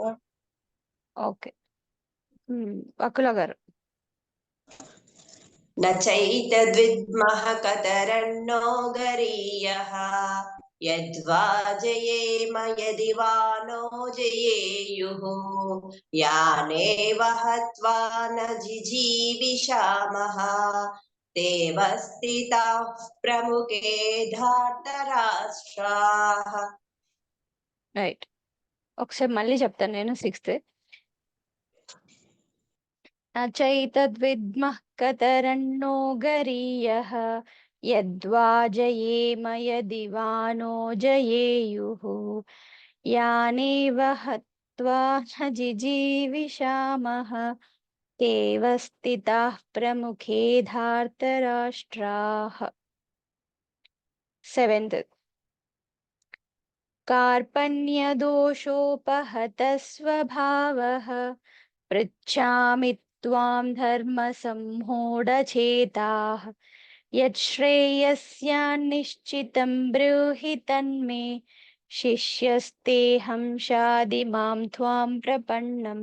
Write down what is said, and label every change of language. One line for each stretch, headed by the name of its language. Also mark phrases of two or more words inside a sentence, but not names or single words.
Telugu: ఓకే. వకుల గారు.
Sanskrit: न चैतद्विद्मः कतरन्नो गरीयः यद्वा जयेम यदि वा नो जयेयुः यानेव हत्वा न जिजीविषामः देव स्थिताः प्रमुखे धार्तराष्ट्राः.
Telugu: రైట్. ఒకసారి మళ్ళీ చెప్తాను నేను 6th.
Sanskrit: చైతద్విద్మః కతరన్నో గరీయః యద్వా జయేమ యది వా నో జయేయుః యానేవ హత్వా న జిజీవిషామః తేవ స్థితాః ప్రముఖే ధార్తరాష్ట్రాః.
Telugu: 7th.
Sanskrit: कार्पण्यदोषोपहतः स्वभावः पृच्छामि त्वां धर्मसम्मूढचेताः यच्छ्रेयस्यान्निश्चितं ब्रूहि तन्मे शिष्यस्तेऽहं शाधिमां त्वां प्रपन्नम्.